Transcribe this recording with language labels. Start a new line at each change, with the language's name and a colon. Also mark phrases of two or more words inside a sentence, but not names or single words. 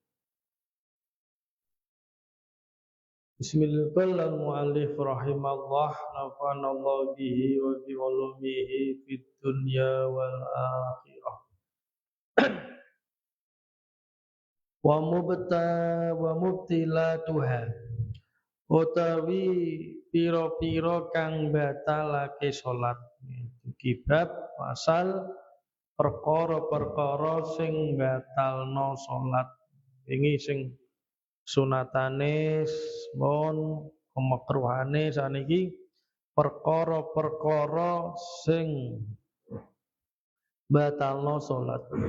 Arabic: Bismillahirrahmanirrahim. المؤلف رحمه الله نفعنا الله به وبعلومه في الدنيا والآخرة. ومبطلاتها
Javanese: utawi pira-pira kang batalake salat. Kibab pasal perkara-perkara sing batalno salat. Wingi sing sunatane mon kemakruhane saniki perkara-perkara sing batalno salat.